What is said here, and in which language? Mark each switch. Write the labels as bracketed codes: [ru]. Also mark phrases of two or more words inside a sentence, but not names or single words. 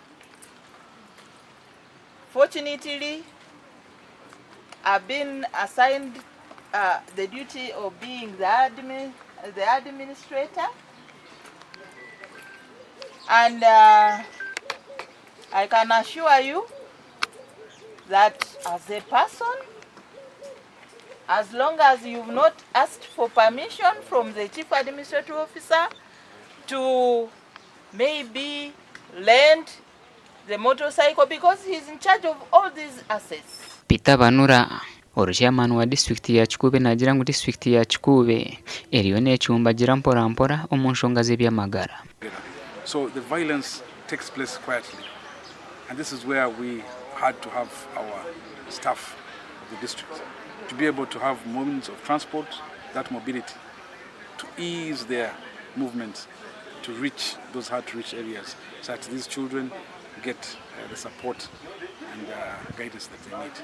[en] Fortunately, I've been assigned the duty of being the administrator, and I can assure you that as a person, as long as you've not asked for permission from the Chief Administrative Officer to maybe lend the motorcycle, because he's in charge of all these assets. [nyo] Peter Banura chairman wa district ya Kikuube nagira ngu district ya Kikuube eriyo n'ekyumba gira mpora omu nshonga z'ebyamagara. [en] So the violence takes place quietly, and this is where we had to have our staff of the district to be able to have means of transport, that mobility, to ease their movements, to reach those hard-to-reach areas, so that these children get the support and guidance that they need.